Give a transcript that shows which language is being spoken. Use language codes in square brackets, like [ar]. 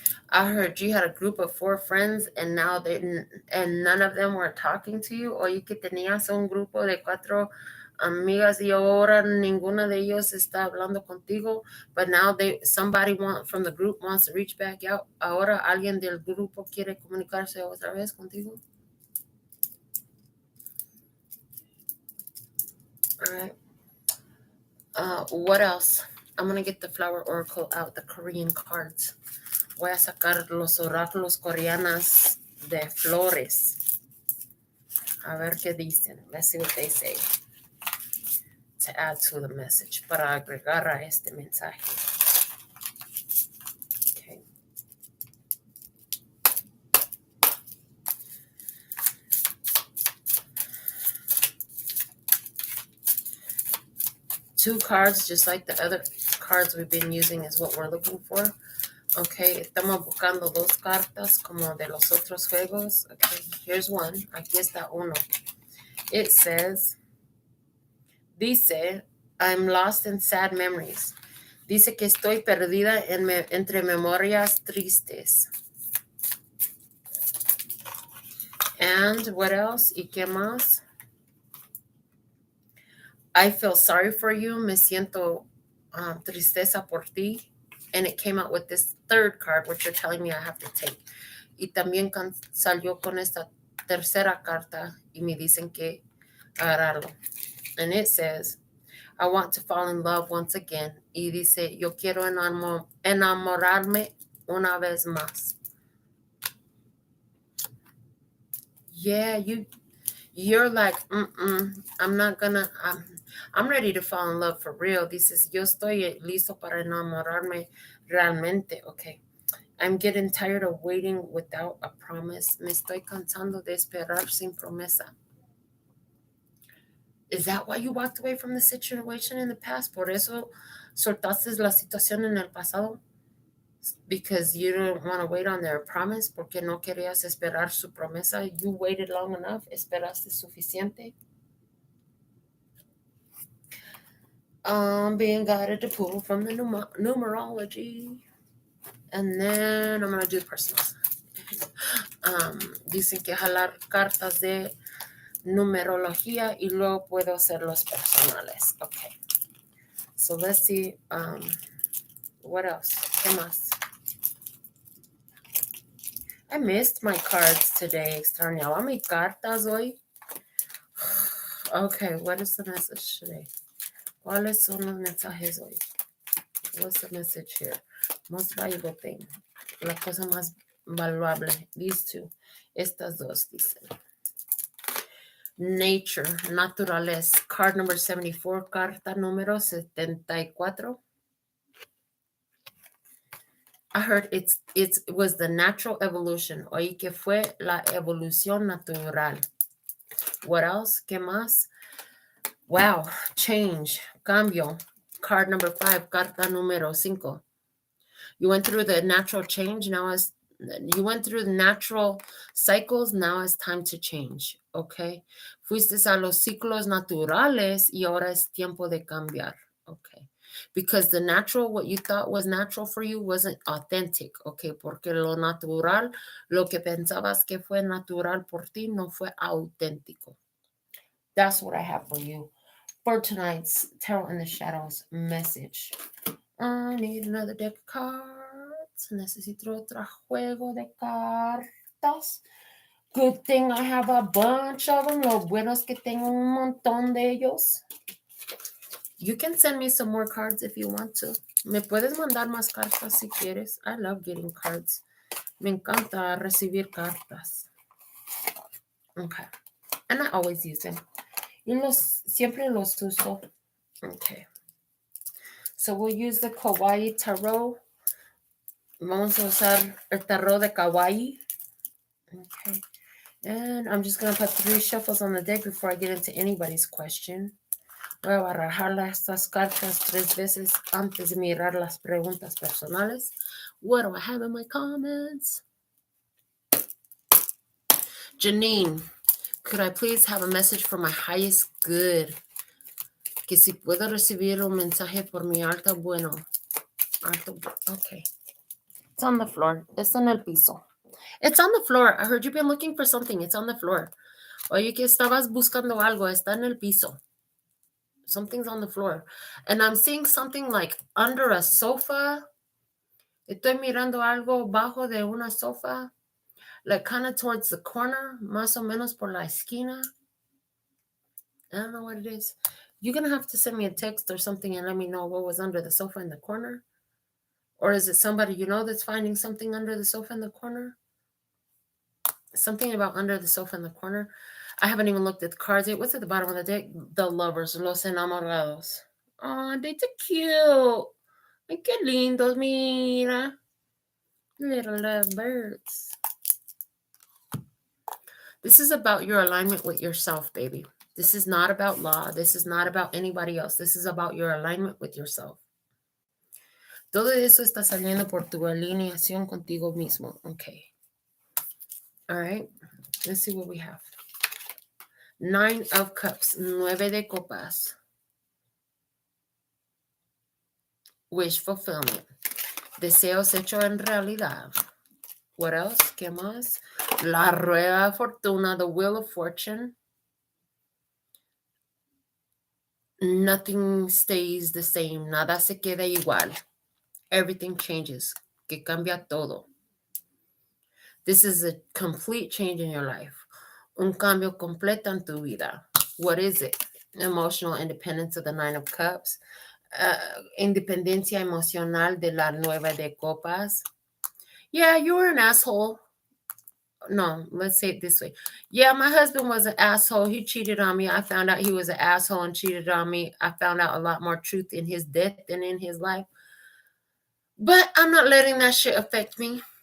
[en] I heard you had a group of 4 friends and now and none of them were talking to you, [es] o que tenías un grupo de 4 amigas y ahora ninguna de ellos está hablando contigo, [en] but now somebody from the group wants to reach back out. [es] Ahora alguien del grupo quiere comunicarse otra vez contigo. [en] All right. What else? I'm going to get the flower oracle out, the Korean cards. [es] Voy a sacar los oráculos coreanas de flores. A ver qué dicen. [en] Let's see what they say. To add to the message. [es] Para agregar a este mensaje. [en] Okay. Two cards, just like the other cards we've been using, is what we're looking for. [es] Okay, estamos buscando 2 cartas como de los otros juegos. [en] Okay, here's one. [es] Aquí está uno. [en] It says, dice, I'm lost in sad memories. [es] Dice que estoy perdida entre memorias tristes. [en] And what else? [es] ¿Y qué más? [en] I feel sorry for you. [es] Me siento tristeza por ti. [en] And it came out with this 3rd card, which you're telling me I have to take. [es] Y también salió con esta tercera carta y me dicen que agarrarlo. [en] And it says, I want to fall in love once again. [es] Y dice, yo quiero enamorarme una vez más. [en] Yeah, you're like, I'm not gonna, I'm ready to fall in love for real. [es] Dices, yo estoy listo para enamorarme realmente. [en] Okay. I'm getting tired of waiting without a promise. [es] Me estoy cansando de esperar sin promesa. [en] Is that why you walked away from the situation in the past? [es] Por eso soltaste la situación en el pasado? [en] Because you didn't want to wait on their promise? [es] Porque no querías esperar su promesa? [en] You waited long enough? [es] Esperaste suficiente? [en] Being guided to pull from the numerology. And then I'm going to do personals. [es] Dicen que jalar cartas de numerología y luego puedo hacer los personales. [en] Okay. So let's see. What else? [es] ¿Qué más? [en] I missed my cards today. [es] Extrañaba mis cartas hoy. [en] Okay, what is the message today? [es] ¿Cuáles son los mensajes hoy? [en] What's the message here? Most valuable thing. [es] La cosa más valuable. [en] These 2. [es] Estas 2 dicen. Nature, naturaleza. [en] Card number 74, [es] carta número 74. [en] I heard it was the natural evolution. [es] Oí que fue la evolución natural. [en] What else? [es] ¿Qué más? [en] Wow, change, cambio. Card number 5, [es] carta número 5. [en] You went through the natural change. You went through the natural cycles. Now it's time to change. Okay. [es] Fuiste a los ciclos naturales y ahora es tiempo de cambiar. [en] Okay. Because the natural, what you thought was natural for you wasn't authentic. Okay. [es] Porque lo natural, lo que pensabas que fue natural por ti, no fue auténtico. [en] That's what I have for you for tonight's Tarot in the Shadows message. I need another deck of cards. [es] Necesito otro juego de cartas. [en] Good thing I have a bunch of them. [es] Lo bueno es que tengo un montón de ellos. [en] You can send me some more cards if you want to. [es] Me puedes mandar más cartas si quieres. [en] I love getting cards. [es] Me encanta recibir cartas. [en] Okay. And I always use them. [es] Y siempre los uso. [en] Okay. So we'll use the Kawaii Tarot. [es] Vamos a usar el tarot de Kawaii. [en] Okay. And I'm just going to put 3 shuffles on the deck before I get into anybody's question. [es] Voy a barajar estas cartas 3 veces antes de mirar las preguntas personales. [en] What do I have in my comments? Janine, could I please have a message for my highest good? [es] Que si puedo recibir un mensaje por mi alto bueno. [en] Okay. It's on the floor. It's [es] en el piso. [en] It's on the floor. I heard you've been looking for something. It's on the floor. [es] Oye, que estabas buscando algo. Está en el piso. [en] Something's on the floor. And I'm seeing something like under a sofa. [es] Estoy mirando algo bajo de una sofa. [en] Like kind of towards the corner. [es] Más o menos por la esquina. [en] I don't know what it is. You're going to have to send me a text or something and let me know what was under the sofa in the corner. Or is it somebody you know that's finding something under the sofa in the corner? Something about under the sofa in the corner. I haven't even looked at the cards yet. What's at the bottom of the deck? The lovers, [es] los enamorados. [en] Oh, they're cute. [es] Ay, qué lindos, mira. [en] Little lovebirds. This is about your alignment with yourself, baby. This is not about law. This is not about anybody else. This is about your alignment with yourself. [es] Todo eso está saliendo por tu alineación contigo mismo. [en] Okay. All right. Let's see what we have. 9 of Cups. [es] 9 de Copas. [en] Wish fulfillment. [es] Deseos hechos en realidad. [en] What else? [es] ¿Qué más? La rueda de fortuna. [en] The wheel of fortune. Nothing stays the same. [es] Nada se queda igual. [en] Everything changes. [es] Que cambia todo. [en] This is a complete change in your life. [es] Un cambio completo en tu vida. [en] What is it? Emotional independence of the 9 of Cups. [es] Independencia emocional de la 9 de Copas. [en] Yeah, you were an asshole. No, let's say it this way. Yeah, my husband was an asshole. He cheated on me. I found out he was an asshole and cheated on me. I found out a lot more truth in his death than in his life. But I'm not letting that shit affect me.